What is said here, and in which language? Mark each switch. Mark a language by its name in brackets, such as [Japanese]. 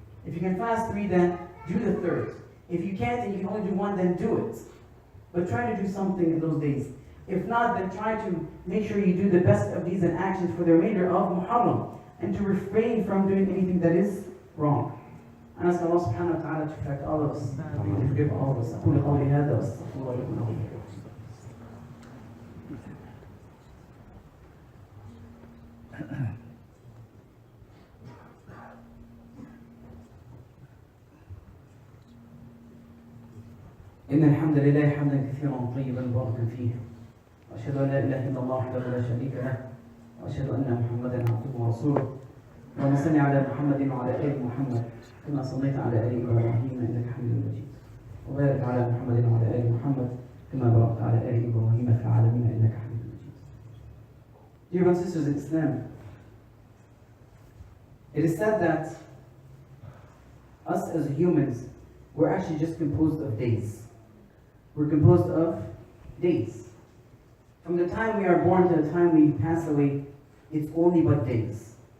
[English] If you can fast 3, then do the 3rd. If you can't and you can only do 1, then do it. But try to do something in those days. If not, then try to make sure you do the best of these and actions for the remainder of Muharram, and to refrain from doing anything that is wrong. And ask Allah subhanahu wa ta'ala to protect all of us, to forgive all of us. [Arabic] أقول قولي هذا وأستغفر الله لكم ولكم. إن الحمد لله حمدا كثيرا طيبا مباركا فيه، وأشهد أن لا إله إلا الله وحده لا شريك له، وأشهد أن محمدا عبده ورسوله. اللهم صل على محمد وعلى آل محمد كما صليت على آل إبراهيم إنك حميد مجيد، وبارك على محمد وعلى آل محمد كما باركت على آل إبراهيم في العالمين إنك حميد مجيد. [English] Dear brothers and sisters in Islam, it is said that us as humans, we're actually just composed of days. We're composed of days. From the time we are born to the time we pass away, it's only but days.